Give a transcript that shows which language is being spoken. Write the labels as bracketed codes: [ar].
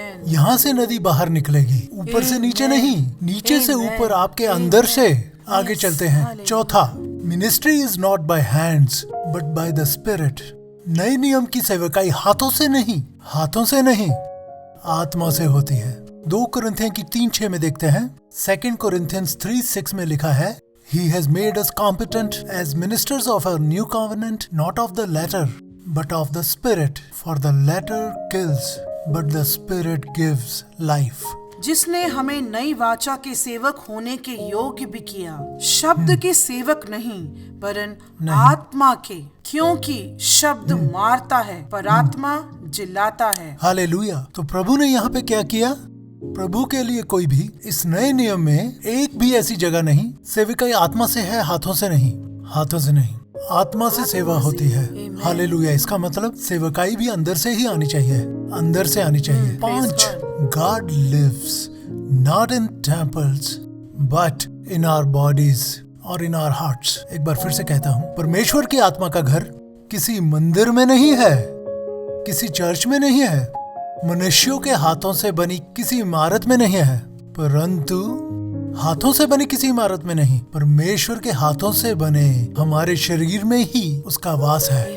[hi] यहाँ से नदी बाहर निकलेगी, ऊपर से नीचे नहीं, नीचे से ऊपर, आपके अंदर से। आगे चलते हैं। [en] चौथा, ministry is not by hands but by the spirit. [hi] नए नियम की सेवकाई हाथों से नहीं, आत्मा से होती है। 2 कुरिन्थियों की 3:6 में देखते हैं। [en] 2 Corinthians 3:6 [hi] में लिखा है, [en] He has made us competent as ministers of a new covenant, not of the letter, but of the spirit. For the letter kills, but the spirit gives life. [hi] जिसने हमें नई वाचा के सेवक होने के योग्य भी किया, शब्द के सेवक नहीं वरन आत्मा के, क्योंकि शब्द मारता है पर आत्मा जिलाता है। हालेलुया। तो प्रभु ने यहाँ पे क्या किया? प्रभु के लिए कोई भी इस नए नियम में एक भी ऐसी जगह नहीं, सेवकाई आत्मा से है, हाथों से नहीं। आत्मा से सेवा होती है। हालेलुया। इसका मतलब सेवकाई भी अंदर से ही आनी चाहिए, अंदर से आनी चाहिए। 5, [en] God lives not in temples but in our bodies [hi] और [en] in our hearts। [hi] एक बार फिर से कहता हूँ, परमेश्वर की आत्मा का घर किसी मंदिर में नहीं है, किसी चर्च में नहीं है, मनुष्यों के हाथों से बनी किसी इमारत में नहीं है, परंतु हाथों से बनी किसी इमारत में नहीं, परमेश्वर के हाथों से बने हमारे शरीर में ही उसका वास है।